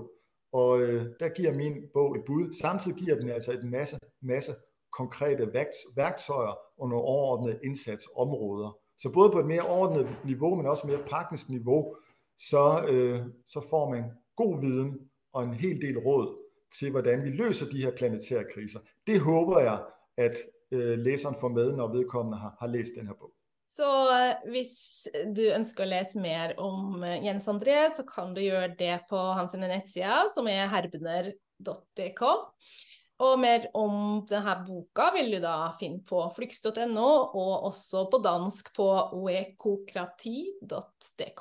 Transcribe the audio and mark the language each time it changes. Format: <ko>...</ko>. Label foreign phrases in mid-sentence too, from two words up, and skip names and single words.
<da>Og der giver min bog et bud. Samtidig giver den altså en masse konkrete værktøjer og nogle overordnede indsatsområder. Så både på et mere overordnet niveau, men også mere praktisk niveau, så får man god viden og en hel del råd til, hvordan vi løser de her planetære kriser. Det håber jeg, at læseren får med, når vedkommende har læst den her bog.</da> <no>Så hvis du ønsker å lese mer om Jens André, så kan du gjøre det på hans nettsida, som er herbener.dk. Og mer om denne boka vil du da finne på flux.no, og også på dansk på oekokrati.dk.</no>